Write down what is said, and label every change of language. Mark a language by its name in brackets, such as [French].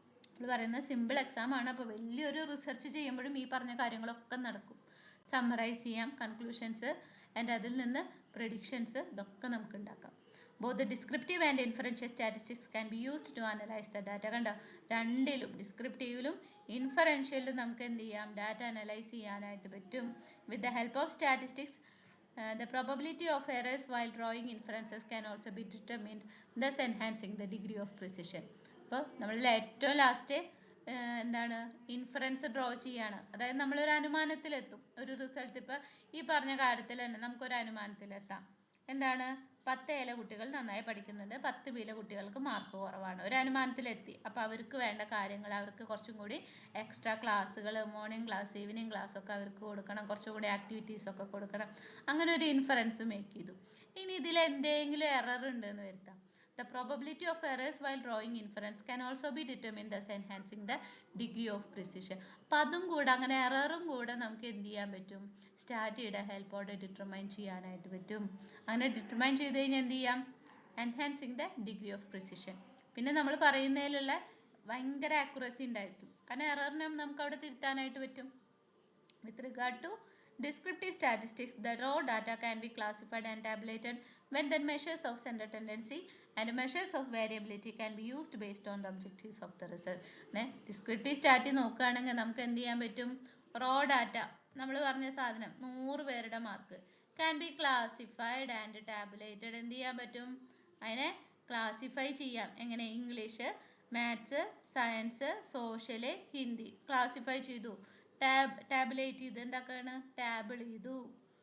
[Malayalam] നമ്മൾ പറയുന്നത് സിമ്പിൾ എക്സാമാണ്. അപ്പോൾ വലിയൊരു റിസർച്ച് ചെയ്യുമ്പോഴും ഈ പറഞ്ഞ കാര്യങ്ങളൊക്കെ നടക്കും. സമ്മറൈസ് ചെയ്യാം, കൺക്ലൂഷൻസ് ആൻഡ് അതിൽ നിന്ന് പ്രഡിക്ഷൻസ്, ഇതൊക്കെ നമുക്ക് ഉണ്ടാക്കാം. [English] Both descriptive and inferential statistics can be used to analyse the data. [Malayalam] കണ്ടോ? രണ്ടിലും ഡിസ്ക്രിപ്റ്റീവിലും ഇൻഫറൻഷ്യലിലും നമുക്ക് എന്ത് ചെയ്യാം? ഡാറ്റ അനലൈസ് ചെയ്യാനായിട്ട് പറ്റും. [English] With the help of statistics the probability of errors while drawing inferences can also be determined, thus enhancing the degree of precision. [Malayalam] അപ്പോൾ നമ്മളിൽ ഏറ്റവും ലാസ്റ്റ് എന്താണ്? ഇൻഫറൻസ് ഡ്രോ ചെയ്യാണ്. അതായത് നമ്മളൊരു അനുമാനത്തിലെത്തും. ഒരു റിസൾട്ട് ഇപ്പോൾ ഈ പറഞ്ഞ കാര്യത്തിൽ തന്നെ നമുക്കൊരു അനുമാനത്തിലെത്താം. എന്താണ്? 10 കുട്ടികൾ നന്നായി പഠിക്കുന്നുണ്ട്, 10 കുട്ടികൾക്ക് മാർക്ക് കുറവാണ്. ഒരു അനുമാനത്തിലെത്തി. അപ്പോൾ അവർക്ക് വേണ്ട കാര്യങ്ങൾ, അവർക്ക് കുറച്ചും കൂടി എക്സ്ട്രാ ക്ലാസ്സുകൾ, മോർണിംഗ് ക്ലാസ്, ഈവനിങ് ക്ലാസ് ഒക്കെ അവർക്ക് കൊടുക്കണം, കുറച്ചും കൂടി ആക്ടിവിറ്റീസൊക്കെ കൊടുക്കണം. അങ്ങനെ ഒരു ഇൻഫറൻസ് മേക്ക് ചെയ്തു. ഇനി ഇതിൽ എന്തെങ്കിലും എറർ ഉണ്ടെന്ന് വരുത്താം. [English] The probability of errors while drawing inference can also be determined, thus enhancing the degree of precision. [Malayalam] അപ്പം അതും കൂടെ, അങ്ങനെ എററും കൂടെ നമുക്ക് എന്ത് ചെയ്യാൻ പറ്റും? സ്റ്റാറ്റിയുടെ ഹെൽപ്പോടെ ഡിറ്റർമൈൻ ചെയ്യാനായിട്ട് പറ്റും. അങ്ങനെ ഡിറ്റർമൈൻ ചെയ്ത് കഴിഞ്ഞാൽ എന്ത് ചെയ്യാം? [English] Enhancing the degree of precision. [Malayalam] പിന്നെ നമ്മൾ പറയുന്നതിലുള്ള ഭയങ്കര ആക്യുറസി ഉണ്ടായിരിക്കും. കാരണം എററിനെ നമുക്ക് അവിടെ തിരുത്താനായിട്ട് പറ്റും. [English] With regard to descriptive statistics, the raw data can be classified and tabulated when the measures of center tendency and measures of variability can be used based on the objectives of the research. [Malayalam] Descriptive സ്റ്റാറ്റി നോക്കുകയാണെങ്കിൽ നമുക്ക് എന്ത് ചെയ്യാൻ പറ്റും? Raw data, നമ്മൾ പറഞ്ഞ സാധനം, 100 പേരുടെ mark [English] Can be classified and tabulated. [Malayalam] എന്ത് ചെയ്യാൻ പറ്റും? അതിനെ ക്ലാസിഫൈ ചെയ്യാം. എങ്ങനെ? English, maths, science, social, Hindi classify ചെയ്തു. ടാബുലേറ്റ് ചെയ്തു. എന്താക്കാണ്? ടാബിൾ ചെയ്തു.